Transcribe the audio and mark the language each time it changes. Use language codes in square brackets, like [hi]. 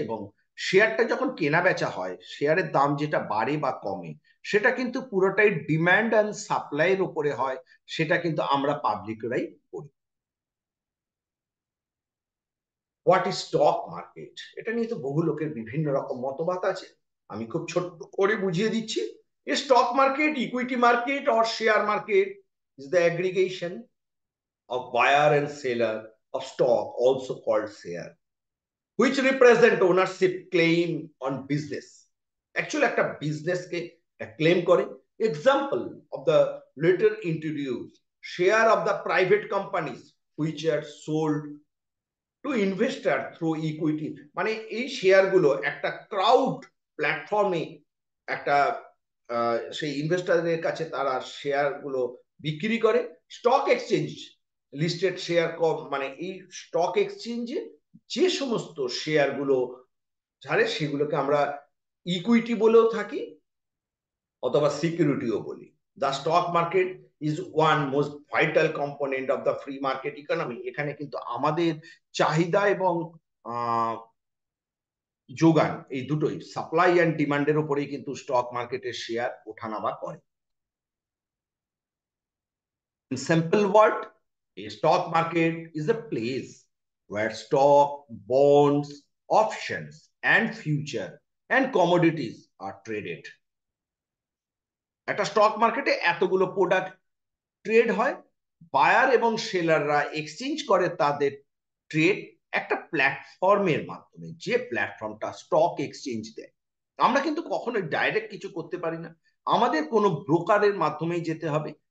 [bn] এবং শেয়ারটা যখন কেনা বেচা হয়, শেয়ারের দাম যেটা বাড়ে বা কমে, সেটা কিন্তু পুরোটাই ডিমান্ড অ্যান্ড সাপ্লাইয়ের উপরে হয়। সেটা কিন্তু আমরা পাবলিকরাই করি। [en] what is stock market, [bn] এটা নিয়ে তো বহু লোকের বিভিন্ন রকম মতবাদ আছে। আমি খুব ছোট্ট করে বুঝিয়ে দিচ্ছি। [en] A stock market, equity market, or share market is the aggregation of buyer and seller of stock, also called share, which represent ownership claim on business. [bn] Actually একটা বিজনেসকে ক্লেম করে। [en] Example of the later introduced share of the private companies which are sold to investor through equity, [bn] মানে এই share গুলো একটা crowd প্ল্যাটফর্মে একটা সেই ইনভেস্টারদের কাছে তারা শেয়ার গুলো বিক্রি করে। স্টক এক্সচেঞ্জ লিস্টেড শেয়ার কম, মানে এই স্টক এক্সচেঞ্জে যে সমস্ত শেয়ার গুলো ছাড়ে সেগুলোকে আমরা ইকুইটি বলেও থাকি, অথবা সিকিউরিটিও বলি। [en] The stock market is one most vital component of the free market economy. [bn] এখানে কিন্তু আমাদের চাহিদা এবং যোগান, এই দুটোই, সাপ্লাই অ্যান্ড ডিমান্ডের উপরেই কিন্তু স্টক মার্কেটের শেয়ার ওঠানামা করে। [en] In simple word, a stock market is a place where stock, bonds, options, and future and commodities are traded. [bn] একটা স্টক মার্কেটে এতগুলো প্রোডাক্ট ট্রেড হয়, বায়ার এবং সেলাররা এক্সচেঞ্জ করে তাদের ট্রেড একটা প্ল্যাটফর্মের মাধ্যমে, যে প্ল্যাটফর্মটা স্টক এক্সচেঞ্জ দেয়। আমরা কিন্তু কখনোই ডাইরেক্ট কিছু করতে পারি না, আমাদের কোনো ব্রোকারের মাধ্যমেই যেতে হবে।